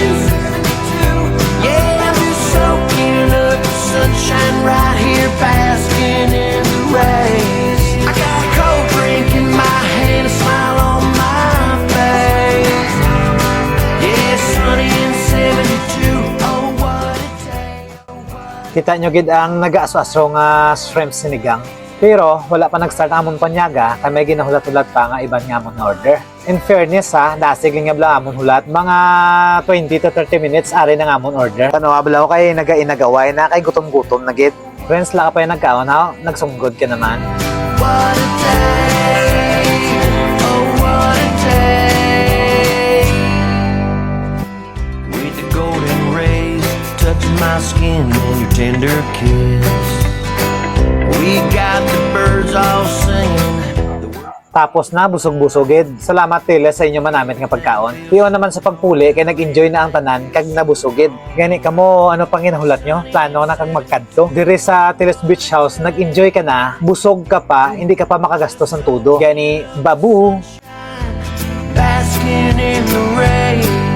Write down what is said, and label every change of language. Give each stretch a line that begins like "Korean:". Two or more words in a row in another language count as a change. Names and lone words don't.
English: Yeah, I'm just soaking up the sunshine right here, basking in the rays. I got a cold drink in my hand, a smile on my face. Yeah, sunny in 72, oh what a day.
Hiligaynon: Kita nyo gid ang nag-aaso-aso nga shrimp sinigang. Pero wala pa nag-start ang amon panyaga, kay may ginahulat-hulat pa nga iban nga amon na order.
English: In fairness
Hiligaynon: ha, dasig lang nga bala amon hulat, mga 20 to 30 minutes ari na nga amon order. Tanawa bala ko kay nagainagaway na kay gutom-gutom na gid. Friends la ka pa yung nagkaon ha, nagsunggod ka naman.
English: What a day, oh what a day. With the golden rays touching my skin and your tender kiss. We got the birds all singing.
Hiligaynon: Tapos na busog-busogid. Salamat tila sa inyo manamit nga pagkaon. Piyon naman sa pagpuli kay nag-enjoy na ang tanan kag nabusogid. Gani kamo ano pang ginahulat nyo? Plano na kang magkadto. Dire sa Tiles Beach House, nag-enjoy ka na, busog ka pa, hindi ka pa makagastos ng tudo. Gani babu.
English: Basking in the rain.